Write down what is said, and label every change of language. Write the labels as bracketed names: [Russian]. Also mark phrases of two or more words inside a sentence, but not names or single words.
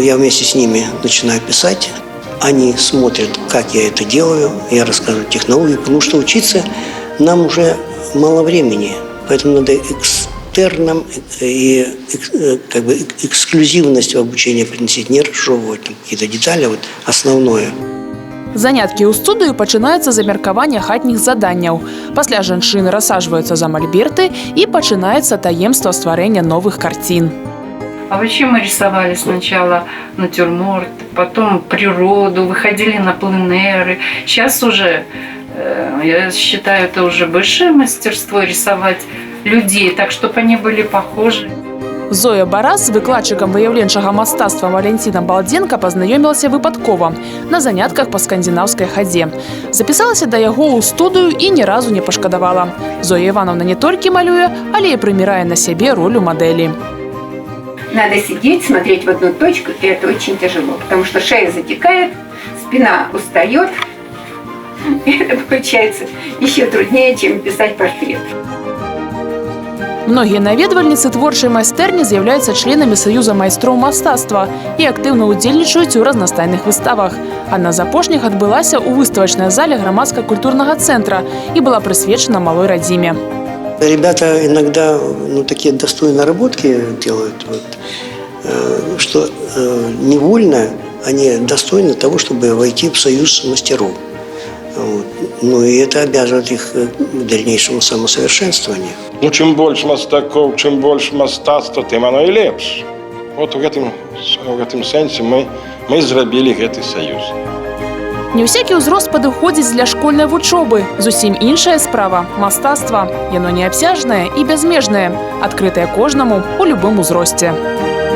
[Russian] Я вместе с ними начинаю писать. Они смотрят, как я это делаю, я расскажу технологии, потому что учиться нам уже мало времени, поэтому надо экстерном и как бы эксклюзивность в обучении приносить, не разжевывать какие-то детали, вот основное. [Belarusian] Заняткі ў студыю пачынаюцца з абмеркавання хатніх заданняў. Пасля жанчыны рассаджваюцца за мольберты і пачынаецца таемства стварэння новых карцін. [Russian] А вообще мы рисовали сначала натюрморт, потом природу, выходили на пленеры. Сейчас уже, я считаю, это уже большое мастерство рисовать людей, так чтобы они были похожи. [Belarusian] Зоя Барас з выкладчыкам выяўленчага мастацтва Валентинам Балдзенка пазнаёмілася выпадкова на занятках па скандынаўскай хадзе. Запісалася да яго ў студыю і ні разу не пашкадавала. Зоя Івановна не толькі малюе, але і прымірае на сябе ролю мадэлі. [Russian] Надо сидеть, смотреть в одну точку, и это очень тяжело, потому что шея затекает, спина устает, и это получается еще труднее, чем писать портрет. [Belarusian] Многія наведвальніцы творчай майстэрні з'яўляюцца членамі Саюза майстроў мастацтва і актыўна ўдзельнічаюць у разнастайных выставах. Адна з апошніх адбылася ў выставачнай зале грамадска-культурнага цэнтра і была прысвечана малой радзіме. [Russian] Ребята иногда такие достойные наработки делают, что невольно они достойны того, чтобы войти в союз мастеров. Ну и это обязывает их к дальнейшему самосовершенствованию. [Ukrainian] Чим більше мастаків, чим більше мистецтва, тим воно і ліпше. [Belarusian] От у гэтым сэнсе мы зрабілі гэты саюз. Не ўсякі ўзрост падыходзіць для школьнай вучобы. Зусім іншая справа – мастацтва. Яно неабсяжнае і бязмежнае, адкрытае кожнаму у любым узросце.